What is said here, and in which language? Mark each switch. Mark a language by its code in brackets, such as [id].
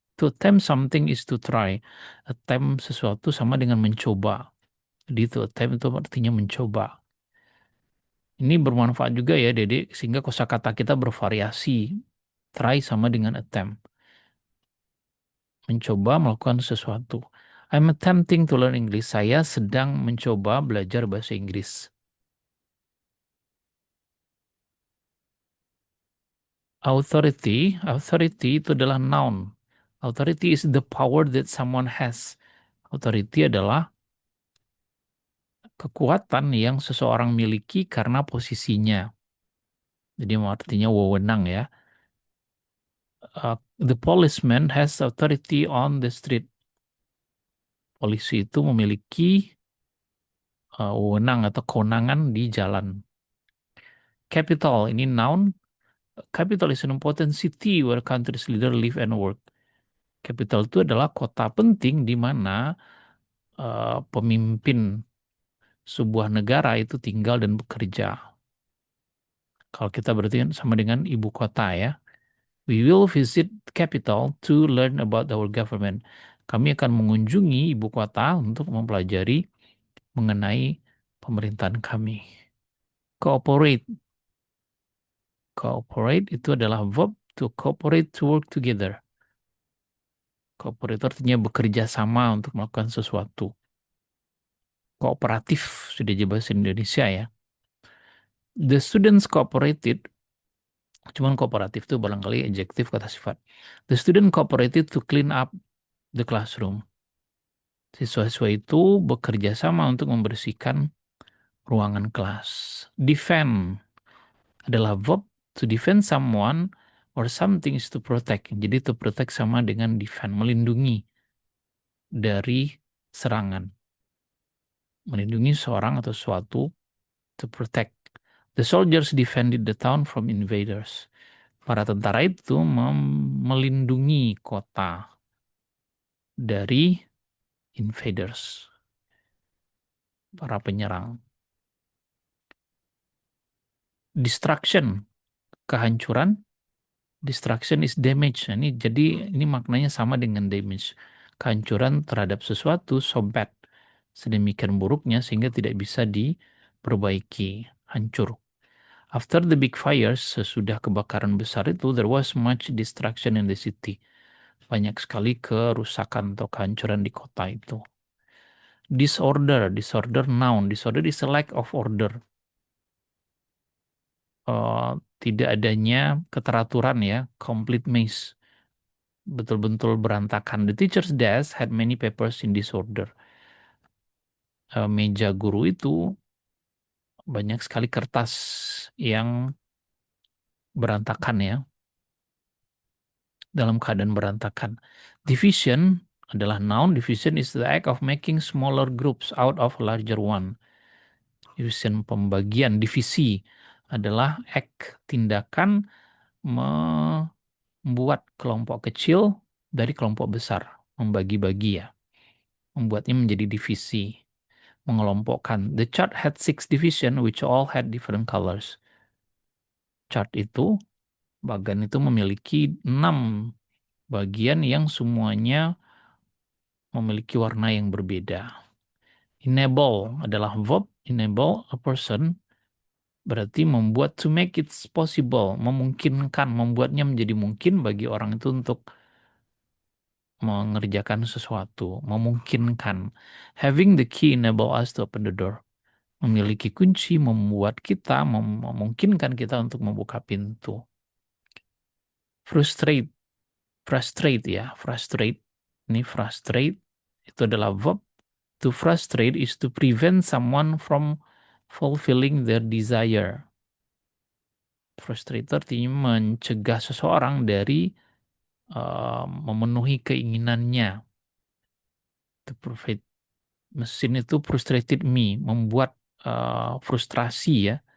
[en] To attempt something is to try. [id] Attempt sesuatu sama dengan mencoba. Jadi itu attempt itu artinya mencoba. Ini bermanfaat juga ya, Dede, sehingga kosakata kita bervariasi. Try sama dengan attempt. Mencoba melakukan sesuatu. [en] I'm attempting to learn English. [id] Saya sedang mencoba belajar bahasa Inggris. Authority, authority itu adalah noun. [en] Authority is the power that someone has. [id] Authority adalah kekuatan yang seseorang miliki karena posisinya. Jadi artinya wewenang ya. [en] The policeman has authority on the street. [id] Polisi itu memiliki wewenang atau kewenangan di jalan. Capital ini noun. [en] Capital is an important city where country's leader live and work. [id] Capital itu adalah kota penting di mana pemimpin sebuah negara itu tinggal dan bekerja. Kalau kita berarti kan sama dengan ibu kota ya. [en] We will visit capital to learn about our government. [id] Kami akan mengunjungi ibu kota untuk mempelajari mengenai pemerintahan kami. Cooperate. [en] Cooperate [id] itu adalah [en] verb to cooperate to work together. [id] Cooperate artinya bekerja sama untuk melakukan sesuatu. Kooperatif sudah jadi bahasa Indonesia ya. [en] The students cooperated. [id] Cuman kooperatif itu barangkali adjektif kata sifat. [en] The student cooperated to clean up the classroom. [id] Siswa-siswa itu bekerja sama untuk membersihkan ruangan kelas. Defend adalah verb. [en] To defend someone or something is to protect. [id] Jadi [en] to protect [id] sama dengan defend, melindungi dari serangan. Melindungi seorang atau sesuatu, [en] to protect. The soldiers defended the town from invaders. [id] Para tentara itu melindungi kota dari invaders, para penyerang. [en] Destruction, kehancuran. Destruction is damage. [id] Nah, ini maknanya sama dengan damage. Kehancuran terhadap sesuatu [en] so bad, [id] sedemikian buruknya sehingga tidak bisa diperbaiki, hancur. [en] After the big fires, [id] sesudah kebakaran besar itu, [en] there was much destruction in the city. [id] Banyak sekali kerusakan atau kehancuran di kota itu. [en] Disorder, disorder noun. Disorder is a lack of order. [id] Tidak adanya keteraturan ya, [en] complete mess. [id] Betul-betul berantakan. [en] The teacher's desk had many papers in disorder. [id] Meja guru itu banyak sekali kertas yang berantakan ya, dalam keadaan berantakan. Division adalah noun. [en] Division is the act of making smaller groups out of a larger one. [id] Division pembagian, divisi adalah act, tindakan membuat kelompok kecil dari kelompok besar, membagi-bagi ya, membuatnya menjadi divisi, mengelompokkan. [en] The chart had 6 division which all had different colors. [id] Chart itu, bagan itu memiliki 6 bagian yang semuanya memiliki warna yang berbeda. Enable adalah verb. Enable a person berarti membuat, [en] to make it possible, [id] memungkinkan, membuatnya menjadi mungkin bagi orang itu untuk mengerjakan sesuatu, memungkinkan. [en] Having the key enable us to open the door. [id] Memiliki kunci membuat kita, memungkinkan kita untuk membuka pintu. [en] Frustrate, frustrate ya, frustrate. [id] Ini frustrate itu adalah verb. [en] To frustrate is to prevent someone from fulfilling their desire. [id] Frustrator artinya mencegah seseorang dari memenuhi keinginannya. To provide mesin itu [en] frustrated me, [id] membuat frustrasi ya.